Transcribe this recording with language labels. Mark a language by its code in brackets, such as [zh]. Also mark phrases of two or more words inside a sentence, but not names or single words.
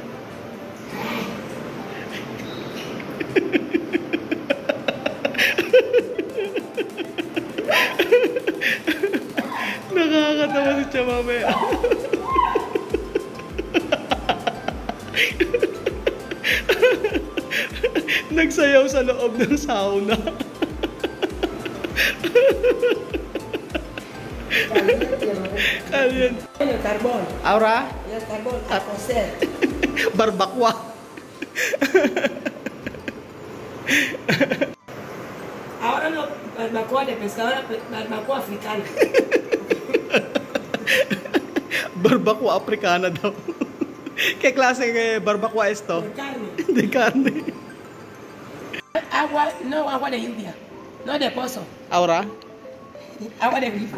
[tl] Nakakatawa si Chamame. Nagsayaw sa loob ng sauna. Kalyan. [es] El carbón. Aura? El carbón a cocer. Barbakwa. Ahora no barbacoa de pescador, barbacoa africana. Barbakwa africana [tl] daw. [es] ¿Qué clase de barbakwa es esto? De carne. De carne. Agua, no agua de lluvia, no de pozo, Aura? agua de grifo.